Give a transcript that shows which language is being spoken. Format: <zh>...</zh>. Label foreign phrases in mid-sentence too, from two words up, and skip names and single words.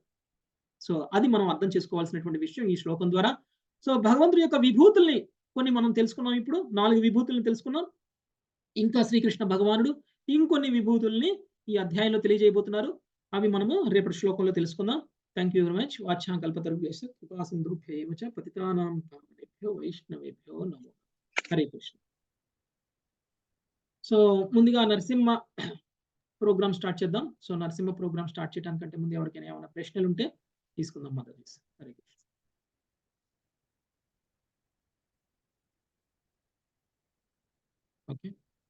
<te>సో, అది మనం అర్థం చేసుకోవాల్సినటువంటి విషయం ఈ శ్లోకం ద్వారా. సో, భగవంతుడి యొక్క విభూతుల్ని కొన్ని మనం తెలుసుకున్నాం ఇప్పుడు. 4 విభూతుల్ని తెలుసుకున్నాం. ఇంకా శ్రీకృష్ణ భగవానుడు ఇంకొన్ని విభూతుల్ని ఈ అధ్యాయంలో తెలియజేయబోతున్నారు. అవి మనము రేపటి శ్లోకంలో తెలుసుకుందాం.</te> <en>Thank you very much.</en> <sa>వాచ్యాం కల్పతరుభ్యశ్చ కృపా సింధుభ్యైవ చ పతితానాం పావనేభ్యో వైష్ణవేభ్యో నమో హరే కృష్ణ.</sa> <te>సో, ముందుగా నరసింహ ప్రోగ్రామ్ స్టార్ట్ చేద్దాం. సో, నరసింహ ప్రోగ్రామ్ స్టార్ట్ చేయడానికంటే ముందు ఎవరికైనా ఏమైనా ప్రశ్నలుంటే తీసుకుందాం మొదలు.</te> <sa>హరే కృష్ణ. ఓకే.</sa>